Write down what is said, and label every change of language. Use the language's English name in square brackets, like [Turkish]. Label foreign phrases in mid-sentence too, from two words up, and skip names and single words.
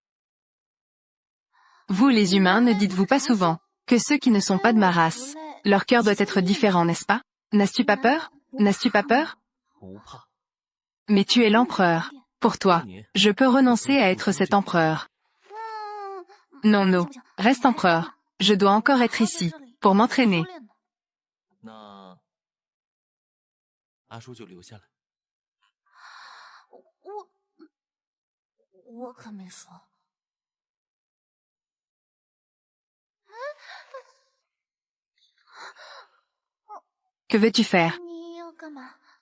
[French] Vous les humains ne dites-vous pas souvent que ceux qui ne sont pas de ma race, leur cœur doit être différent, n'est-ce pas? N'as-tu pas peur? N'as-tu pas peur? [Chinese] 不怕。 [French] Mais tu es l'empereur. Pour toi, je peux renoncer à être cet empereur. Non, non. Reste empereur. Je dois encore être ici, pour m'entraîner. [Chinese] 那阿叔就留下来。我可没说。 [French] Que veux-tu faire? [Chinese] 你要干嘛？